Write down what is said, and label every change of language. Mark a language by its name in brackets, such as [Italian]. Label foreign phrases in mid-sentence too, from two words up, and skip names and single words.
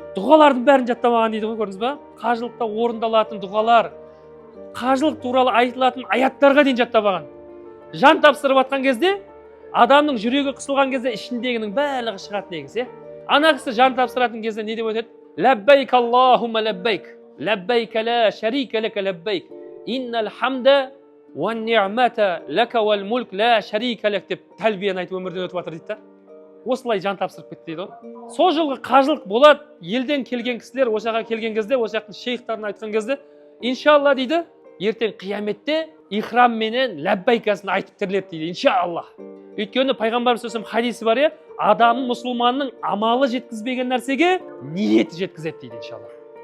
[Kazakh] Дұғалардың бәрін жаттамаған дейді ғой, көрдіңіз ба? Қажылықта орындалатын дұғалар, қажылық туралы айтылатын аяттарға дейін жаттамаған. Жан тапсырып жатқан кезде, адамның жүрегі қысылған кезде ішіндегінің барлығы шығады негізі. Ана кісі жан тапсыратын кезде не деп өтеді? [Arabic] لبيك اللهم لبيك لبيك لا شريك لك لبيك إن الحمد والنعمة لك والملك لا شريك لك [Kazakh] деп тәлбиені айтып өмірден өтіп жатыр дейді. Осылай жан тапсырып кетті дейді ғой. Сол жылғы қажылық болады, елден келген кісілер осыға келген кезде, осы жақтың шейхтарын айтқан кезде, иншалла дейді, ертең қияметте ихрам менен лаббайкасын айтып тіріледі дейді, иншалла. Өйткені пайғамбарымыз сөзім хадисі бар, адамның мұсылманның амалы жеткізбеген нәрсеге ниеті жеткізеді дейді, иншалла.